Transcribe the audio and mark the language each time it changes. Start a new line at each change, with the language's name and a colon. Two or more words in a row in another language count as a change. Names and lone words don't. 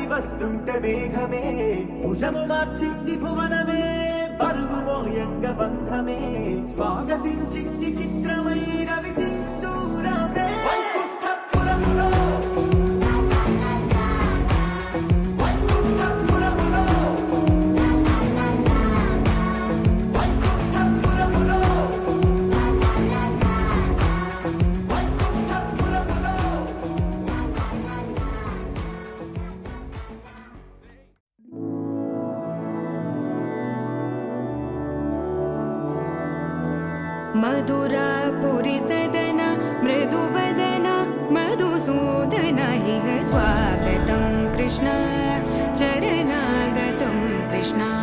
Telugu: వస్తుంటే మేఘమే భుజము మార్చింది భువనమే పరుగు మోయంగ బంధమే స్వాగతించింది చిత్రమై రవి సింధూరమే వైకుంఠపురములో వైకుంఠపురములో వైకుంఠపురములో వైకుంఠపురములో
Sanskrit: मधुरापुरी सदन मृदुवदन मधुसूदन इह स्वागतं कृष्ण चरणागतं कृष्ण